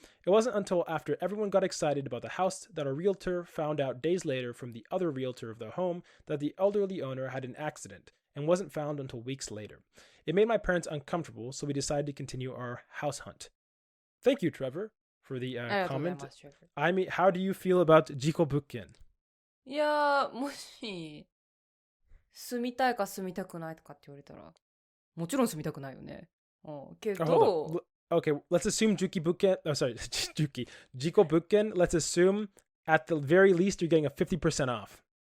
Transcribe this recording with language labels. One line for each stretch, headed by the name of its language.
English: It wasn't until after everyone got excited about the house that a realtor found out days later from the other realtor of the home that the elderly owner had an accident and wasn't found until weeks later. It made my parents uncomfortable, so we decided to continue our house hunt. Thank you, Trevor, for the comment. I mean, how do you feel about Jico Bukken?
Japanese: いやー、もし住みたいか住みたくないとかって言われたら、もちろん住みたくないよね。けど、
English: okay, let's assume Juki Buken. Oh, sorry, Jiko Buken. Let's assume at the very least you're getting a 50% off.